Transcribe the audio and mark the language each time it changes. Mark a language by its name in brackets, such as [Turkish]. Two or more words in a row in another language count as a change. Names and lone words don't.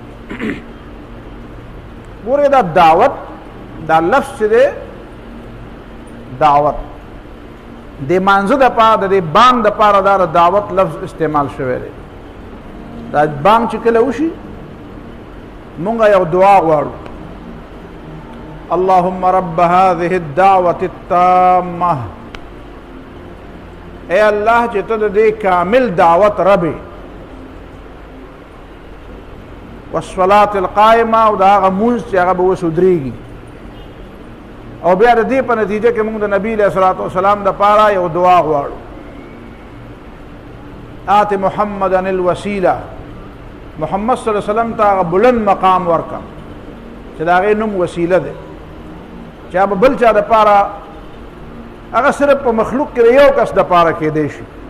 [Pashto] ګورئ دا دعوت، دا لفظ چې دی دعوت، د مانځه دپاره د دې بانګ دپاره دا د دعوت لفظ استعمال شوی دی. دا بانګ چې کله وشي مونږ یو دعا غواړو: [Arabic] اللهم رب هذه الدعوة التامة. [Pashto] اے الله چې ته د دې کامل دعوت رب یې، [Arabic] والصلاة القائمة، [Pashto] او دا هغه مونځ چې هغه به اوس ودرېږي، او بیا د دې په نتیجه کې موږ د نبی [Arabic] علیه الصلاة والسلام [Pashto] دپاره یو دعا غواړو: [Arabic] آت محمدا الوسیله. [Pashto] محمد [Arabic] صلی الله علیه وسلم [Pashto] ته هغه بلند مقام ورکړه چې د هغې نوم وسیله دی، چې هغه به بل چا دپاره، هغه صرف په مخلوق کې د یو کس دپاره کېدی شي.